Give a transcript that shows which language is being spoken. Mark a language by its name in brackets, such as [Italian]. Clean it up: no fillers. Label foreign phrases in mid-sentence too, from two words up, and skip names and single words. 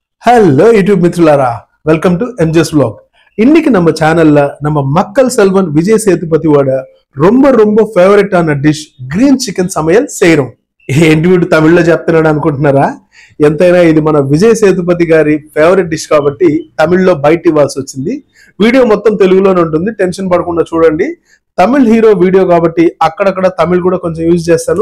[Tamil] ஹலோ யூடியூப் மித்ருலாரா, [English] welcome to [Tamil] எம்ஜிஎஸ் vlog. இன்னைக்கு நம்ம சேனல்ல நம்ம மக்கள் செல்வன் விஜய் சேதுபதியோட ரொம்ப ரொம்ப [English] favorite dish green chicken [Tamil] సமையல் செய்றோம். [Telugu] ఏంటి వీడు తమిళ్లో చెప్తున్నాడు అనుకుంటున్నారా? ఎంతైనా ఇది మన విజయ్ సేతుపతి గారి ఫేవరెట్ డిష్ కాబట్టి తమిళ్లో బయట ఇవ్వాల్సి వచ్చింది. వీడియో మొత్తం తెలుగులోనే ఉంటుంది, టెన్షన్ పడకుండా చూడండి. తమిళ్ హీరో వీడియో కాబట్టి అక్కడక్కడ తమిళ్ కూడా కొంచెం యూజ్ చేస్తాను.